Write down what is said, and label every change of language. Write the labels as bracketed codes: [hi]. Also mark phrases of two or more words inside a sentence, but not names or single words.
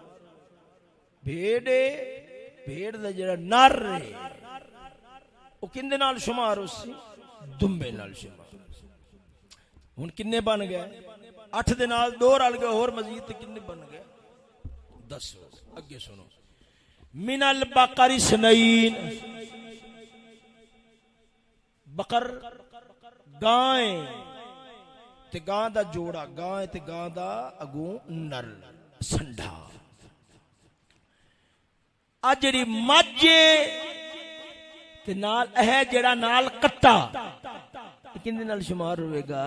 [pa] بھیڈ دا جیہڑا نر ہے وہ کیندے نال شمار ہوسی? دنبے نال شمار۔ ہن کنے بن گئے? 8 دے نال 2 رل گئے، ہور مزید تے کنے بن گئے? 10۔ اگے سنو [ar] ومن البقر اثنين, [pa] بقر گائے تے گاں دا جوڑا، گائے تے گاں دا اگوں نر سنڈھا. آ جیہڑی مجھے تے نال ہے جیہڑا نال کٹا، کیندے نال شمار ہوئےگا?